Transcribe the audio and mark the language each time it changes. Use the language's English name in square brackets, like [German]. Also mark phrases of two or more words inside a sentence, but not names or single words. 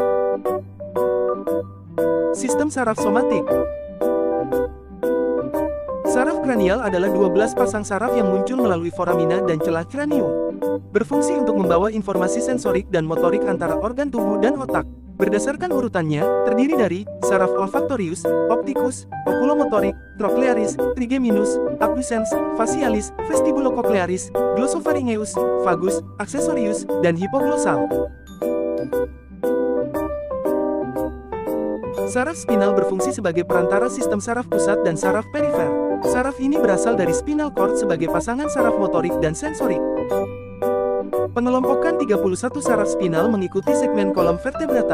[Indonesian] Sistem saraf somatik. Saraf kranial adalah 12 pasang saraf yang muncul melalui foramina dan celah kranium. Berfungsi untuk membawa informasi sensorik dan motorik antara organ tubuh dan otak. Berdasarkan urutannya, terdiri dari saraf olfaktorius, optikus, okulomotorik, troklearis, trigeminus, abducens, facialis, vestibulococlearis, glossopharyngeus, vagus, accessorius, dan hipoglosal. Saraf spinal berfungsi sebagai perantara sistem saraf pusat dan saraf perifer. Saraf ini berasal dari [English] spinal cord [Indonesian] sebagai pasangan saraf motorik dan sensorik. Pengelompokan 31 saraf spinal mengikuti segmen kolom vertebrata.